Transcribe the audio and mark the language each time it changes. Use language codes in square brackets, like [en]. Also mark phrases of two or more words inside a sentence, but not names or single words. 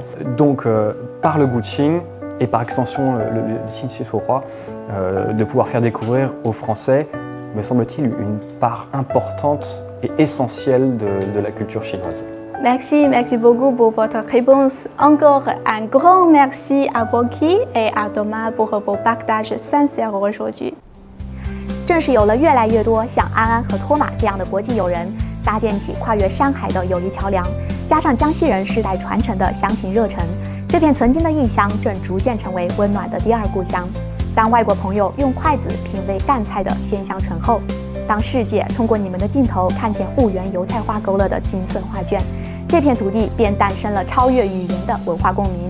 [fr] Donc par le Guqing et par extension le Qin, Xi, Shu, Hua, de pouvoir faire découvrir aux Français, me semble-t-il, une part importante et essentielle de la culture chinoise. Merci beaucoup pour votre réponse. Encore un grand merci à Voki et à Thomas pour vos partages sincères aujourd'hui. [zh] 正是有了越来越多像安安和托马这样的国际友人，搭建起跨越山海的友谊桥梁，加上江西人世代传承的乡情热忱，这片曾经的异乡正逐渐成为温暖的第二故乡。当外国朋友用筷子品味赣菜的鲜香醇厚，当世界通过你们的镜头看见婺源油菜花勾勒的金色画卷，这片土地便诞生了超越语言的文化共鸣。